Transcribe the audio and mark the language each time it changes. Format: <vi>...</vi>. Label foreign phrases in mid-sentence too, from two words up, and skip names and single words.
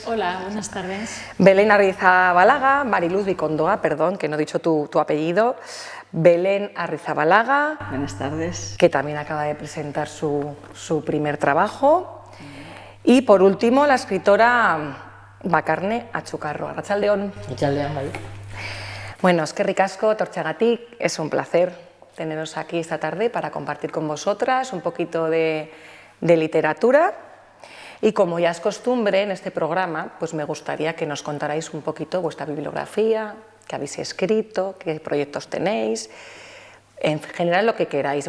<es>Hola, buenas tardes. Belén Arrizabalaga, Mari Luz Vicondoa, perdón, que no he dicho tu apellido. Belén Arrizabalaga. Buenas tardes. Que también acaba de presentar su primer trabajo. Y por último, la escritora Bakarne Atxukarro. Arratsaldeon.</es> <eu>Arratsaldeon, bai. Bueno, eskerrik asko, etortzeagatik,</eu> <es>es un placer teneros aquí esta tarde para compartir con vosotras un poquito de literatura. Y como ya es costumbre en este programa, pues me gustaría que nos contarais un poquito vuestra bibliografía, qué habéis escrito, qué proyectos tenéis, en general lo que queráis.</es>